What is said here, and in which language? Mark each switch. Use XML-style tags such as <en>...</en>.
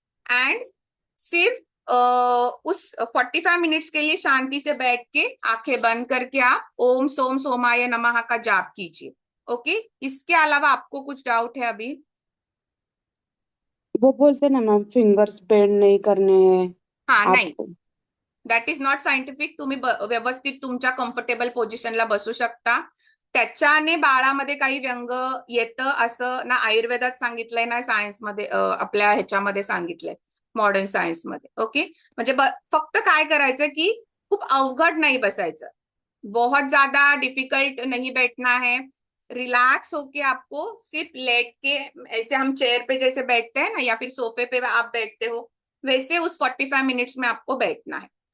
<hi>And सिर्फ उस 45 minutes के लिए शांति से बैठ के आंखें बंद करके आप ओम सोम सोमाय नमः का जाप कीजिए। ओके, इसके अलावा आपको कुछ डाउट है अभी? वो बोलते ना मैम, फिंगर्स बेंड नहीं करने हैं हाँ, नहीं, आपको।</hi> <en>That is not scientific.</en> <mr>तुम्ही व्यवस्थित तुमच्या कम्फर्टेबल पोझिशनला बसू शकता, त्याच्याने बाळामध्ये काही व्यंग येतं असं ना आयुर्वेदात सांगितलंय ना सायन्समध्ये, आपल्या ह्याच्यामध्ये सांगितलंय, मॉडर्न सायन्समध्ये। ओके, म्हणजे फक्त काय करायचं की खूप अवघड नाही बसायचं,</mr> <hi>बहुत ज्यादा डिफिकल्ट नहीं बैठना है, रिलैक्स होके आपको सिर्फ लेट के, ऐसे हम चेयर पे जैसे बैठते हैं ना, या फिर सोफे पे आप बैठते हो, वैसे उस 45 मिनट्स में आपको बैठना है।</hi>